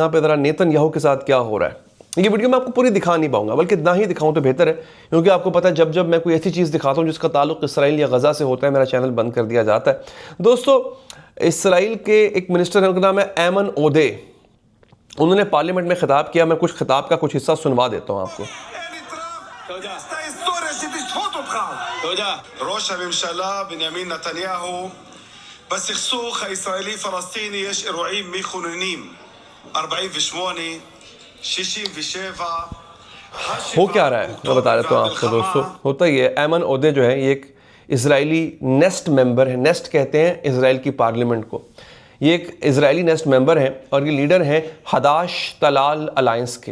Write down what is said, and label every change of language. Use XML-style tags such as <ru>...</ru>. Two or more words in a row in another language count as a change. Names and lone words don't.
<hi>यहाँ पे ज़रा नेतन्याहू के साथ क्या हो रहा है. ये वीडियो मैं आपको पूरी दिखा नहीं पाऊंगा, बल्कि ना ही दिखाऊं तो बेहतर है, क्योंकि आपको पता है जब मैं कोई ऐसी चीज़ दिखाता हूं जिसका ताल्लुक इसराइल या गज़ा से होता है, मेरा चैनल बंद कर दिया जाता है. दोस्तों, इसराइल के एक मिनिस्टर हैं, उनका नाम है एमन ओदे. उन्होंने पार्लियामेंट में खिताब किया. मैं कुछ खिताब का कुछ हिस्सा सुनवा देता हूँ आपको.</hi> <he>ראש הממשלה בנימין נתניהו, בסכסוך הישראלי-פלסטיני יש אירועים מכוננים. 48, 67.</he> <hi>हो क्या रहा है मैं बता देता हूँ आपको दोस्तों. होता ही है, एमन ओदे जो है ये एक इजरायली नेस्ट मेंबर है, नेस्ट कहते हैं इजराइल की पार्लियामेंट को। ये एक इजरायली नेस्ट मेंबर हैं और ये लीडर हैं हदाश तलाल अलायंस के।</hi>